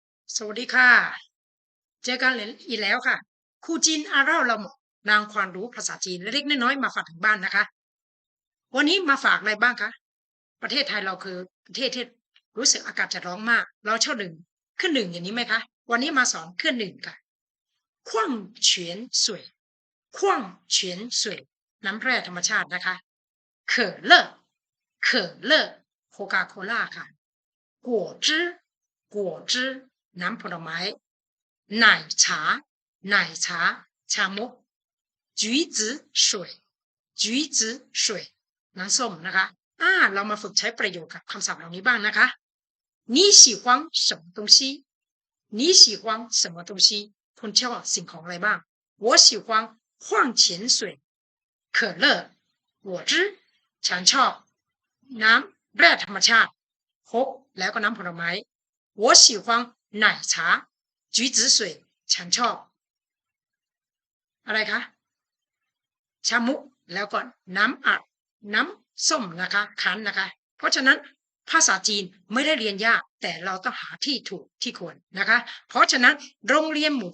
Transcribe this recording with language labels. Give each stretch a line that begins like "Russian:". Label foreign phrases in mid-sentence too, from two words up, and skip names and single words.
Thai: สวัสดีค่ะเจอกันอีกแล้วค่ะครูจีนอาเล่าเราหมดนางความรู้ภาษาจีนเล็กๆน้อยๆมาฝากถึงบ้านนะคะวันนี้มาฝากอะไรบ้างคะประเทศไทยเราคือประเทศที่รู้สึกอากาศจะร้อนมากเราชอบหนึ่งขึ้นหนึ่งอย่างนี้ไหมคะวันนี้มาสอนขึ้นหนึ่งค่ะ
Chinese: 矿泉水矿泉水
Thai: น้ำแร่ธรรมชาตินะคะ
Chinese: 可乐可乐
Thai: โคคาโคล่าค่ะ
Chinese: 果汁果汁
Thai: น้ำผลไม้
Chinese: 奶茶奶茶
Thai: ชามุก
Chinese: 橘子水橘子水
Thai: น้ำส้มนะคะเรามาฝึกใช้ประโยชน์กับคำศัพท์เหล่านี้บ้างนะคะ
Chinese: 你喜欢什么东西你喜欢什么东西
Thai: คุณชอบสิ่งของอะไรบ้าง
Chinese: 我喜欢矿泉水可乐果汁
Thai: ฉันชอบน้ำแร่ธรรมชาติโคกแล้วก็น้ำผลไม้
Chinese: 我喜欢奶茶橘子水
Thai: ฉันชอบอะไรคะชามุแล้วก็น้ำ อัดน้ำส้มนะคะคั้นนะคะเพราะฉะนั้นภาษาจีนไม่ได้เรียนยากแต่เราต้องหาที่ถูกที่ควรนะคะเพราะฉะนั้นโรงเรียนหมู่